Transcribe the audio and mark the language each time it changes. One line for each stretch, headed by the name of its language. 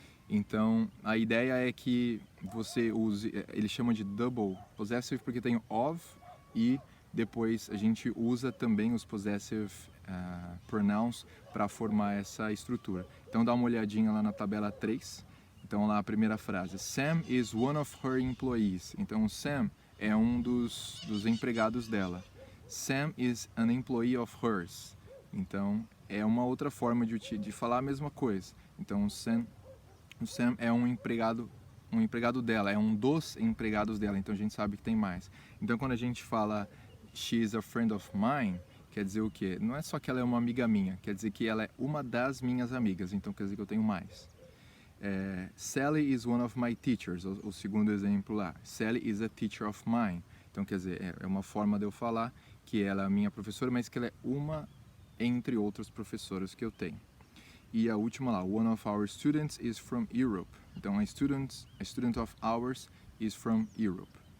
Portuguese: Então, a ideia é que você use, ele chama de double possessive porque tem of e depois a gente usa também os possessive pronouns para formar essa estrutura. Então, dá uma olhadinha lá na tabela 3. Então, lá a primeira frase,
English: Sam is one of her employees.
Portuguese: Então, Sam é um dos empregados dela.
English: Sam is an employee of hers.
Portuguese: Então, é uma outra forma de falar a mesma coisa. Então, o Sam é um empregado dela, é um dos empregados dela, então a gente sabe que tem mais. Então quando a gente fala
English: she is a friend of mine,
Portuguese: quer dizer o quê? Não é só que ela é uma amiga minha, quer dizer que ela é uma das minhas amigas, então quer dizer que eu tenho mais.
English: Sally is one of my teachers,
Portuguese: o segundo exemplo lá.
English: Sally is a teacher of mine.
Portuguese: Então quer dizer, é uma forma de eu falar que ela é a minha professora, mas que ela é uma entre outros professores que eu tenho. E a última lá,
English: one of our students is from Europe. Então, a student of ours is from Europe.